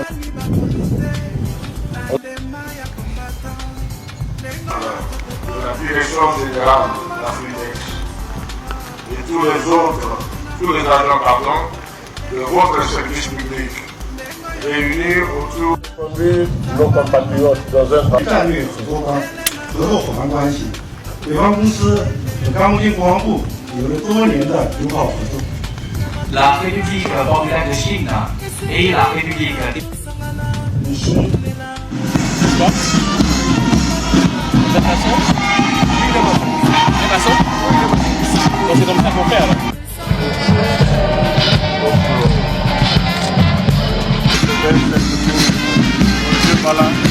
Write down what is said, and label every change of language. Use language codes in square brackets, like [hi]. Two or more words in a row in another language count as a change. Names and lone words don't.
[fr] La direction générale d'Afridex et tous les agents de votre service public réunis autour de nos compatriotes dans un partenariat. [zh] 合作伙伴关系，北方公司与刚果金国防部有了多年的友好合作。 [fr] La République populaire de Chine et la République ici. Donc c'est comme ça qu'on fait alors. Voilà.